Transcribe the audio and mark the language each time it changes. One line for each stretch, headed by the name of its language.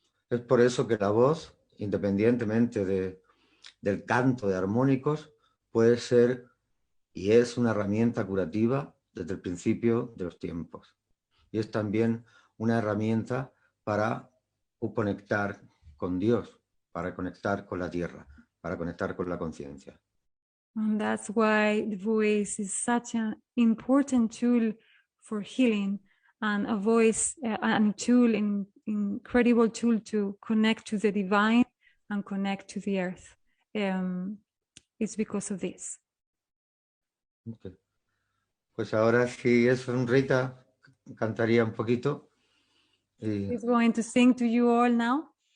Spanish: Es por eso que la voz, independientemente del canto de armónicos, puede ser y es una herramienta curativa desde el principio de los tiempos. Y es también una herramienta para conectar con Dios, para conectar con la tierra, para conectar con la conciencia.
English: And that's why the voice is such an important tool for healing, and a voice, an incredible tool to connect to the divine and connect to the earth. It's because of this. Okay.
Spanish: Pues ahora si es Rita, cantaría un poquito.
English: He's going to sing to you all now.